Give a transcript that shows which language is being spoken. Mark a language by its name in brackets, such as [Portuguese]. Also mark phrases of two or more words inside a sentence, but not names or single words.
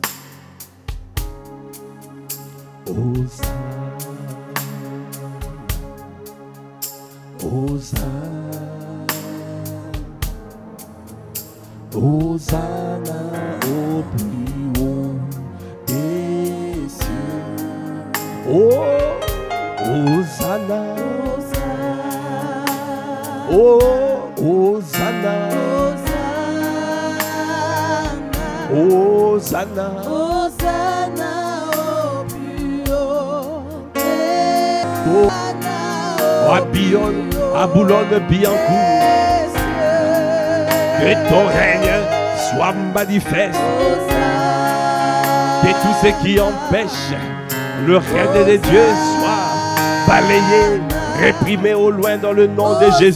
[French] Hosanna. Hosanna. Hosanna au plus haut des cieux. Oh, Hosanna. Oh, Hosanna. Hosanna. Hosanna au plus haut des Oh, à Bionne, à Boulogne-Billancourt, que ton règne soit manifeste. Que tout ce qui empêche le règne de Dieu soit balayé, réprimé au loin dans le nom de Jésus.